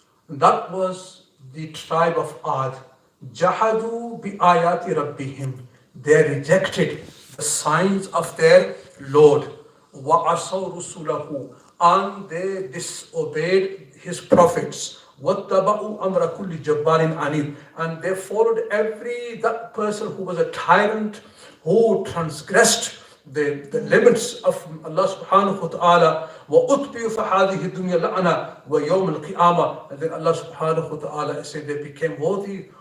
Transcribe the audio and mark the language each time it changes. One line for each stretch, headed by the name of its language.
English: That was the tribe of Ad.
Arabic: Jahadu bi ayati rabbihim.
English: They rejected the signs of their Lord.
Arabic: وَعَصَوْا رُسُلَهُ.
English: And they disobeyed His prophets.
Arabic: وَاتَّبَعُوا أَمْرَ كُلِّ جَبَّارٍ عَنِيدٍ.
English: And they followed that person who was a tyrant, who transgressed the limits of Allah subhanahu wa ta'ala.
Arabic: وَأُتْبِعُوا فَهَذِهِ الدُّنْيَا لَعْنَةً وَيَوْمَ الْقِيَامَةِ.
English: And then Allah subhanahu wa ta'ala said they became worthy